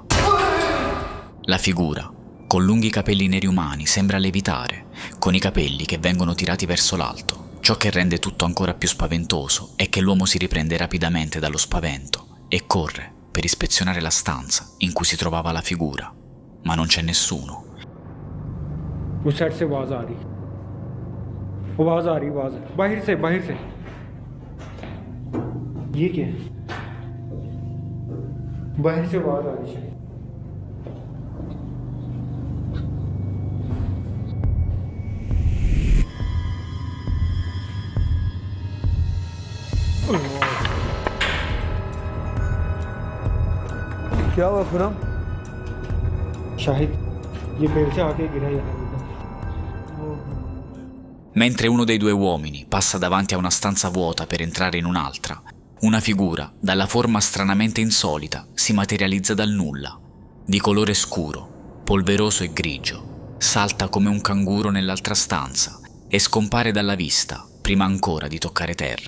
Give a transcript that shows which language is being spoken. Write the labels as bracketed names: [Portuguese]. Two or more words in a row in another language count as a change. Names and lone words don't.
[Italian] La figura, con lunghi capelli neri umani, sembra levitare, con i capelli che vengono tirati verso l'alto. Ciò che rende tutto ancora più spaventoso è che l'uomo si riprende rapidamente dallo spavento e corre per ispezionare la stanza in cui si trovava la figura, ma non c'è nessuno. [Hindi] उस साइड से आवाज़ आ रही बाहर से ये क्या है? बाहर से आवाज़ आ रही है। क्या हुआ खुरम? शाहिद ये पेड़ से आके गिरा यहाँ। [Italian] Mentre uno dei due uomini passa davanti a una stanza vuota per entrare in un'altra, una figura dalla forma stranamente insolita si materializza dal nulla. Di colore scuro, polveroso e grigio, salta come un canguro nell'altra stanza e scompare dalla vista prima ancora di toccare terra.